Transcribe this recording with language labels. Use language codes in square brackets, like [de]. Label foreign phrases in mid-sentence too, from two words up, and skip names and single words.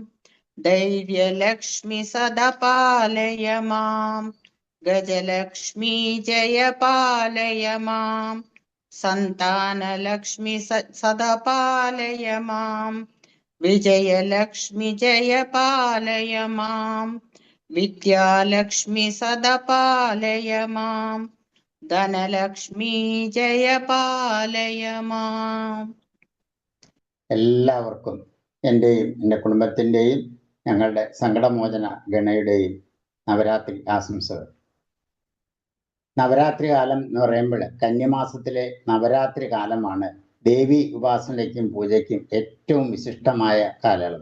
[sa] धैर्यलक्ष्मि सदा पालय माम् गजलक्ष्मी जय पालय माम् सन्तानलक्ष्मि सदा पालय माम् विजयलक्ष्मि जय पालय माम् विद्यालक्ष्मि सदा पालय माम् ധനലക്ഷ്മി ജയ പാലയ മാം. [ml] എല്ലാവർക്കും എൻ്റെയും എൻ്റെ കുടുംബത്തിൻ്റെയും ഞങ്ങളുടെ സങ്കടമോചന ഗണയുടെയും നവരാത്രി ആശംസകൾ. നവരാത്രി കാലം എന്ന് പറയുമ്പോൾ കന്യമാസത്തിലെ നവരാത്രി കാലമാണ് ദേവി ഉപാസനയ്ക്കും പൂജയ്ക്കും ഏറ്റവും വിശിഷ്ടമായ കാലയളവ്.